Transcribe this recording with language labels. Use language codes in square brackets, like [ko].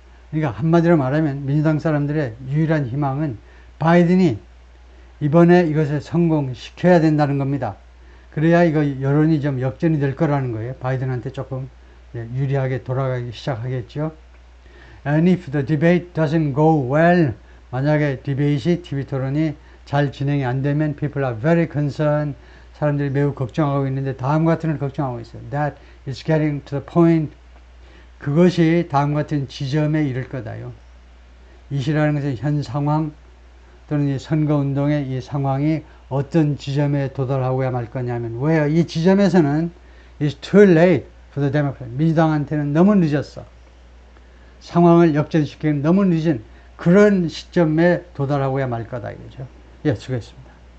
[ko] 그러니까 한마디로 말하면 민주당 사람들의 유일한 희망은 바이든이 이번에 이것을 성공시켜야 된다는 겁니다. 그래야 이거 여론이 좀 역전이 될 거라는 거예요. 바이든한테 조금 유리하게 돌아가기 시작하겠죠. [en] And if the debate doesn't go well, [ko] 만약에 디베이트, TV 토론이 잘 진행이 안 되면 [en] people are very concerned. [ko] 사람들이 매우 걱정하고 있는데 다음과 같은 걸 걱정하고 있어요. [en] That is getting to the point. [ko] 그것이 다음 같은 지점에 이를 거다요. 이 시라는 것은 현 상황 또는 이 선거운동의 이 상황이 어떤 지점에 도달하고야 말 거냐면 왜요? 이 지점에서는 [en] it's too late for the Democrats. [ko] 민주당한테는 너무 늦었어. 상황을 역전시키는 너무 늦은 그런 시점에 도달하고야 말 거다 이거죠. 예, 수고했습니다.